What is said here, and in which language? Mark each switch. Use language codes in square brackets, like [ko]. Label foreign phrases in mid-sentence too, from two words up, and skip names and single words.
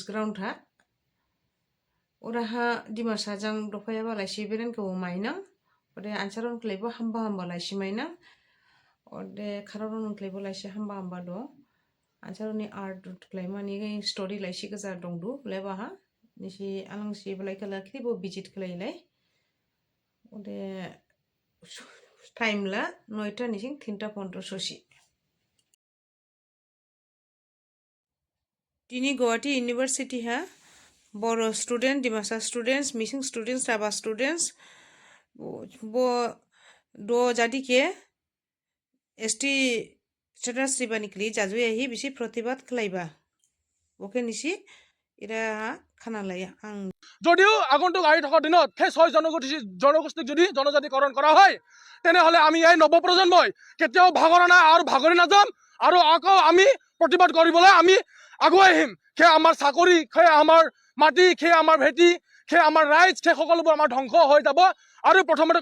[brx] ग्राउंड हा उराहा दिमासा जां दफायाबा लाइसि बेरेन को माइना ओदे आनसारन क्लेबो हामबा लाइसि माइना ओदे खारन क्लेबो लाइसि हामबा दो आनसारनि आर्ट क्लेमानि स्टोरी लाइसि गजा दंदु लेबा हा निसि आलांसि बलायकला क्लिबो विजिट खालायलाय ओदे टाइम ला 9टा निसिं 3टा 15 ससी दिनी गुवाहाटी यूनिवर्सिटी हा बोरो स्टूडेंट दिमासा स्टूडेंट्स मिसिं स्टूडेंट्स राभा स्टूडेंट्स बो दो जादी के [en] ST status [brx] रिबानिकली जाजुयाहि बिसि प्रतिबाद खालायबा ओके निसि इरा खाना लाया आं [as] যদিও আগন্তুক আহি থকা দিনত সেই 6 জনগোষ্ঠীক যদি জনজাতিকৰণ কৰা হয় তেনেহলে আমি এই নৱপ্ৰজন্মই কেতিয়াও ভাগৰা নাই আৰু ভাগৰি নাযাম আৰু আকৌ আমি প্ৰতিবাদ কৰিবলৈ আমি আগুৱাই আহিম সেই আমাৰ চাকৰি সেই আমাৰ মাটি সেই আমাৰ ভেটি সেই আমাৰ ৰাইজ সেই সকলোবোৰ আমাৰ ধ্বংস হৈ যাব আৰু প্ৰথমতে